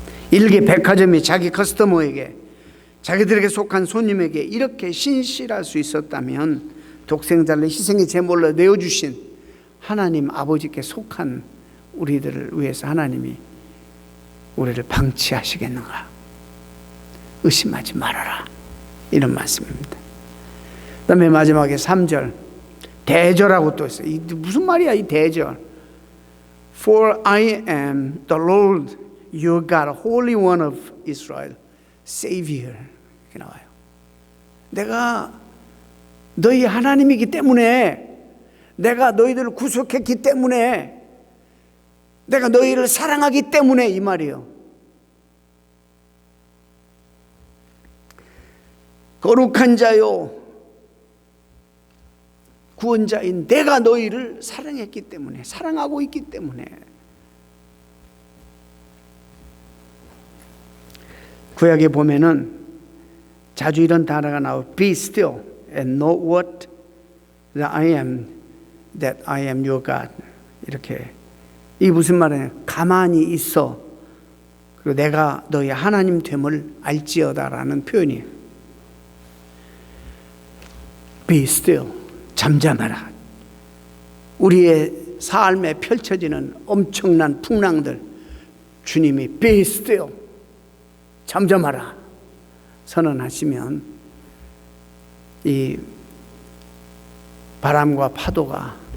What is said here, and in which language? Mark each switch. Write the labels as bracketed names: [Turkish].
[Korean] 일개 백화점이 자기 커스터머에게, 자기들에게 속한 손님에게 이렇게 신실할 수 있었다면 독생자를 희생의 제물로 내어주신 하나님 아버지께 속한 우리들을 위해서 하나님이 우리를 방치하시겠는가? 의심하지 말아라, 이런 말씀입니다. 그 다음에 마지막에 3절 대절하고 또 있어요. 무슨 말이야 이 대절? [English] For I am the Lord your God, Holy One of Israel, Savior. [Korean] 이렇게 나와요. 내가 너희 하나님이기 때문에, 내가 너희들을 구속했기 때문에, 내가 너희를 사랑하기 때문에, 이 말이에요. 거룩한 자요, 구원자인 내가 너희를 사랑했기 때문에, 사랑하고 있기 때문에. 구약에 보면은 자주 이런 단어가 나와요. [English] Be still and know what that I am, that I am your God. [Korean] 이렇게. 이게 무슨 말이에요? 가만히 있어, 그리고 내가 너희 하나님 됨을 알지어다라는 표현이에요. [English] Be still, [Korean] 잠잠하라. 우리의 삶에 펼쳐지는 엄청난 풍랑들, 주님이 [English] Be still, [Korean] 잠잠하라 선언하시면 이 바람과 파도가